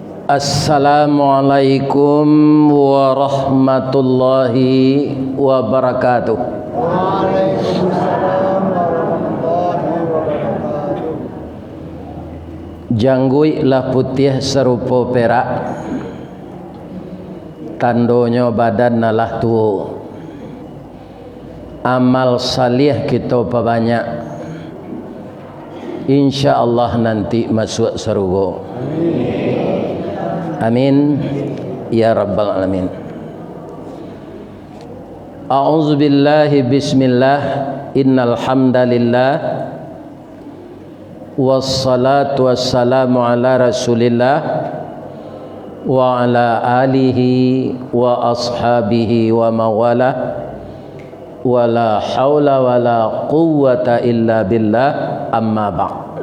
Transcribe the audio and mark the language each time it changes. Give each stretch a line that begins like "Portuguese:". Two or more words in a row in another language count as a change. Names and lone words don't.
Arabic: السلام عليكم ورحمة الله وبركاته. وعليكم السلام ورحمة الله وبركاته.
Minangkabau: Janggui lah putih serupa perak, tandonyo badan nalah tua. Amal salih kita banyak, insyaallah nanti masuk surga.
Arabic: آمين يا رب العالمين. أعوذ بالله بسم الله إن الحمد لله والصلاة والسلام على رسول الله وعلى آله وأصحابه ومن والاه ولا حول ولا قوة إلا بالله، أما بعد.